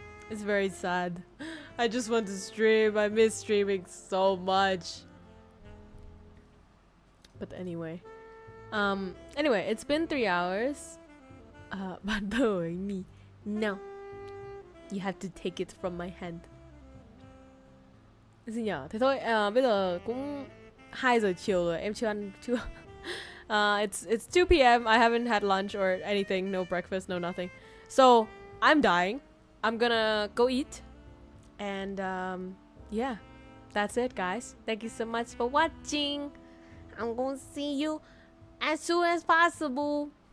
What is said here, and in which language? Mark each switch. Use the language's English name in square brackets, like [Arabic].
[English] It's very sad. I just want to stream. I miss streaming so much. But anyway. Anyway, it's been 3 hours. But knowing me. No. You have to take it from my hand. [Vietnamese] Gì nhở? Thế thôi, bây giờ cũng 2 giờ chiều rồi, em chưa ăn chưa. [English] It's 2 p.m. I haven't had lunch or anything, no breakfast, no nothing. So, I'm dying. I'm gonna go eat. And yeah, that's it, guys. Thank you so much for watching. I'm gonna see you as soon as possible.